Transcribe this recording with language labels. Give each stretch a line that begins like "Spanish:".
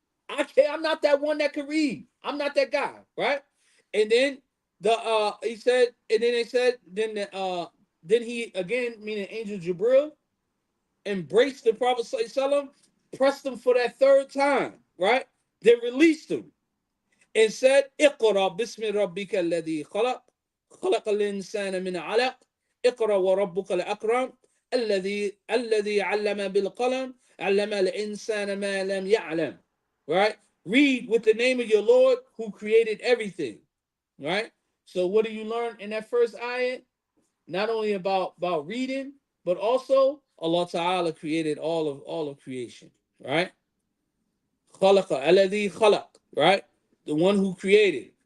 English: I'm not that one that can read. I'm not that guy, right? And then he said, and then they said, then he again, meaning Angel Jibril, embraced the Prophet ﷺ, pressed him for that third time, right? Then released him and said,
Arabic: Iqra bismi rabbika alladhi khalaq, خلق الإنسان من علق, اقرأ وربك الأكرم, الذي علم بالقلم, علم الإنسان ما لم يعلم.
English: Right? Read with the name of your Lord who created everything. Right? So what do you learn in that first ayat? Not only about reading, but also Allah Ta'ala created all of creation, right?
Arabic: Khalaqa alladhi khalaq,
English: right? The one who created.